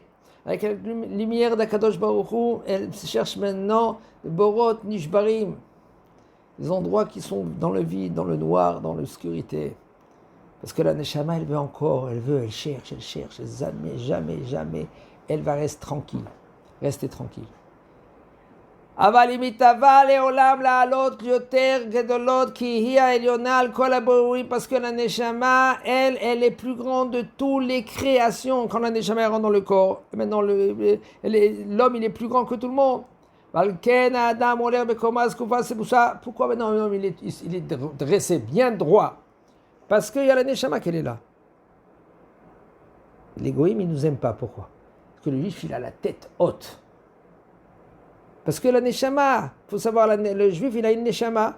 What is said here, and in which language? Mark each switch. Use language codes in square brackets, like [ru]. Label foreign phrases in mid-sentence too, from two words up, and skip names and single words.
[fr] Avec la lumière d' [he] הקדוש ברוך הוא, [fr] elle cherche maintenant les [he] בורות נשברים, [fr] les endroits qui sont dans le vide, dans le noir, dans l'obscurité. Parce que la neshama, elle veut encore, elle cherche, jamais, elle va rester tranquille. [he] אבל היא מתהווה לעולם לעלות יותר גדולות כי היא העליונה על כל הברואים, [fr] parce que la neshama, elle est plus grande de toutes les créations. Quand la neshama rentre dans le corps, maintenant l'homme il est plus grand que tout le monde. [he] ועל כן האדם הולך בקומה זקופה, [fr] c'est pour ça. Pourquoi maintenant l'homme il est dressé bien droit? Parce qu'il y a la neshama qui est là. Les goïms, ils ne nous aiment pas. Pourquoi? Parce que le juif, il a la tête haute. Parce que la neshama, il faut savoir, le juif, il a une neshama.